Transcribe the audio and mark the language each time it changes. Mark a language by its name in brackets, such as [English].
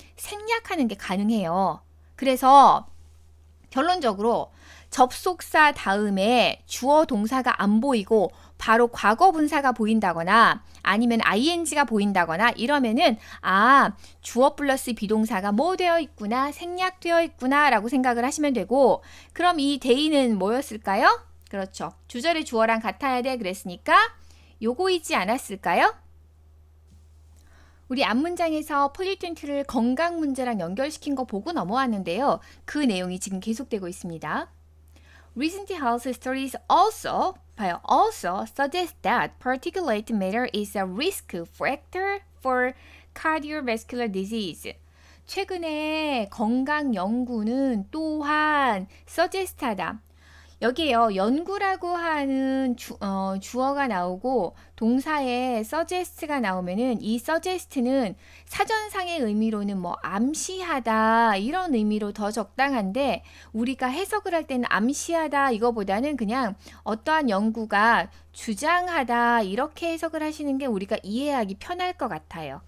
[Korean] 생략하는 게 가능해요. 그래서 결론적으로 접속사 다음에 주어 동사가 안 보이고 바로 과거 분사가 보인다거나 아니면 ing가 보인다거나 이러면은 주어 플러스 비동사가 뭐 되어 있구나 생략되어 있구나 라고 생각을 하시면 되고 그럼 이 they는 뭐였을까요? 그렇죠. 주절의 주어랑 같아야 돼 그랬으니까 요거이지 않았을까요? 우리 앞문장에서 폴리텐트를 건강 문제랑 연결시킨 거 보고 넘어왔는데요. 그 내용이 지금 계속되고 있습니다. [English] Recent health studies also suggest that particulate matter is a risk factor for cardiovascular disease. [Korean] 최근에 건강 연구는 또한 suggest하다. 여기에요. 연구라고 하는 주어가 나오고 동사에 suggest가 나오면은 이 suggest는 사전상의 의미로는 뭐 암시하다 이런 의미로 더 적당한데 우리가 해석을 할 때는 암시하다 이거보다는 그냥 어떠한 연구가 주장하다 이렇게 해석을 하시는 게 우리가 이해하기 편할 것 같아요.